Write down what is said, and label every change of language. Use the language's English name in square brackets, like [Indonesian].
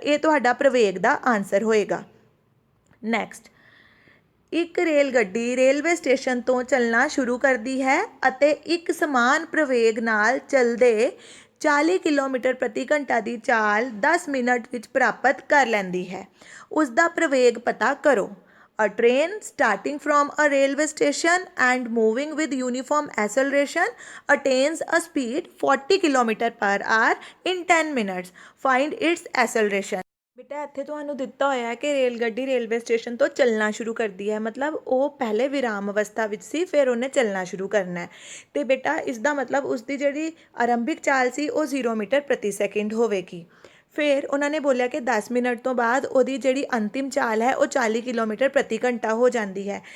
[Punjabi] ਇਹ ਤੁਹਾਡਾ ਪ੍ਰਵੇਗ ਦਾ ਆਨਸਰ ਹੋਏਗਾ। ਨੈਕਸਟ, ਇੱਕ ਰੇਲ ਗੱਡੀ ਰੇਲਵੇ ਸਟੇਸ਼ਨ ਤੋਂ ਚੱਲਣਾ ਸ਼ੁਰੂ ਕਰਦੀ ਹੈ ਅਤੇ ਇੱਕ ਸਮਾਨ ਪ੍ਰਵੇਗ ਨਾਲ ਚੱਲਦੇ 40 ਕਿਲੋਮੀਟਰ ਪ੍ਰਤੀ ਘੰਟਾ ਦੀ ਚਾਲ 10 ਮਿੰਟ ਵਿੱਚ ਪ੍ਰਾਪਤ ਕਰ ਲੈਂਦੀ ਹੈ। ਉਸ ਦਾ ਪ੍ਰਵੇਗ ਪਤਾ ਕਰੋ। [English] A train starting from a railway station and moving with uniform acceleration attains a speed 40 km per hour in 10 minutes. Find its acceleration. [Punjabi] ਬੇਟਾ ਇੱਥੇ ਤੁਹਾਨੂੰ ਦਿੱਤਾ ਹੋਇਆ ਹੈ ਕਿ ਰੇਲ ਗੱਡੀ ਰੇਲਵੇ ਸਟੇਸ਼ਨ ਤੋਂ ਚੱਲਣਾ ਸ਼ੁਰੂ ਕਰਦੀ ਹੈ, ਮਤਲਬ ਉਹ ਪਹਿਲੇ ਵਿਰਾਮ ਅਵਸਥਾ ਵਿੱਚ ਸੀ, ਫਿਰ ਉਹਨੇ ਚੱਲਣਾ ਸ਼ੁਰੂ ਕਰਨਾ ਹੈ ਅਤੇ ਬੇਟਾ ਇਸ ਦਾ ਮਤਲਬ ਉਸਦੀ ਜਿਹੜੀ ਆਰੰਭਿਕ ਚਾਲ ਸੀ ਉਹ 0 ਮੀਟਰ ਪ੍ਰਤੀ ਸੈਕਿੰਡ ਹੋਵੇਗੀ। ਫਿਰ ਉਹਨਾਂ ਨੇ ਬੋਲਿਆ ਕਿ 10 ਮਿੰਟ ਤੋਂ ਬਾਅਦ ਉਹਦੀ ਜਿਹੜੀ ਅੰਤਿਮ ਚਾਲ ਹੈ ਉਹ 40 ਕਿਲੋਮੀਟਰ ਪ੍ਰਤੀ ਘੰਟਾ ਹੋ ਜਾਂਦੀ ਹੈ।